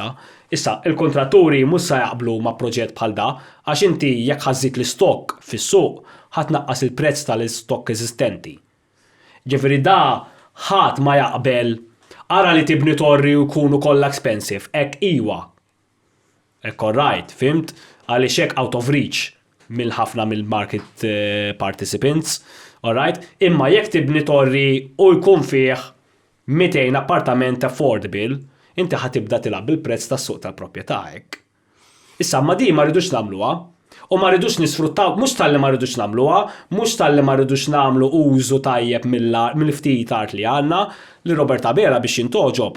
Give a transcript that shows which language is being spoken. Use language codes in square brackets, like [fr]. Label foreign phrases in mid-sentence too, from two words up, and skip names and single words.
[mt] Issa, il-kontratturi mhux se jaqblu ma' proġett bħal da, għax inti jekk ħażit l-istokk fis-suq ħadd naqqas il-prezz tal-istokk eżistenti. Ġifieri da ħadd ma jaqbel ara li tibni torri u jkunu kollha expensive, hekk iwa. Hekk alright, fimt? Għaliex hekk [en] out of reach [mt] mill-ħafna mill- [en] market participants. [mt] Alright? Imma jekk tibni torri u jkun fih 200 appartament affordable, inti ħatibda tilab bil-prezz tas-suq tal-proprjetà hekk. Issa ma di ma rridux nagħmluha u ma rridux nisfruttaw, mhux talli ma rridux nagħmluha, mhux talli ma rridux nagħmlu użu tajjeb mill-ftit art li għandna li Robert Abela biex jintoġob.